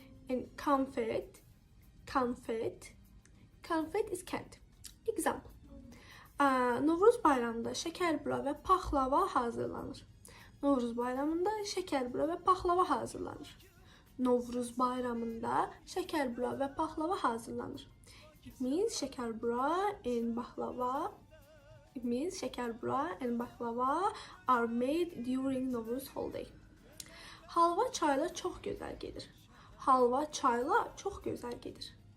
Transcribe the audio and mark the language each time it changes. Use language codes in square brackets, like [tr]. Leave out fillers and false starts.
[en] And confet, confet, confet is candy. Example. [az] Novruz bayramında şəkərbura və paxlava hazırlanır. Novruz bayramında şəkərbura və paxlava hazırlanır. Novruz bayramında şəkərbura və paxlava hazırlanır. [en] It means şəkərbura and baklava. It means şəkərbura and baklava are made during Novruz holiday. [az] Halva çayla çox gözəl gedir. Halva çayla çox gözəl gedir.